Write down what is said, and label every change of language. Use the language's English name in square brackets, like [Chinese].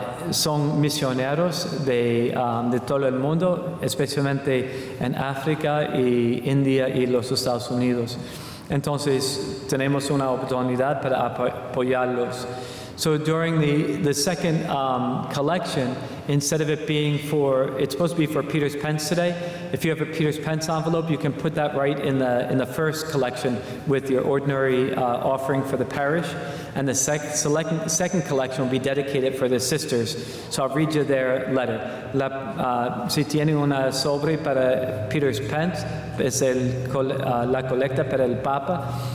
[Spanish] Son misioneros de todo el mundo, especialmente en África y India y los Estados Unidos. Entonces tenemos una oportunidad para apoyarlos. [English] So during the second collection, instead of it being it's supposed to be for Peter's Pence today. If you have a Peter's Pence envelope, you can put that right in the first collection with your ordinary offering for the parish. And the second collection will be dedicated for the sisters. So I'll read you their letter. [Spanish] Si tiene una sobre para Peter's Pence, es la colecta para el Papa.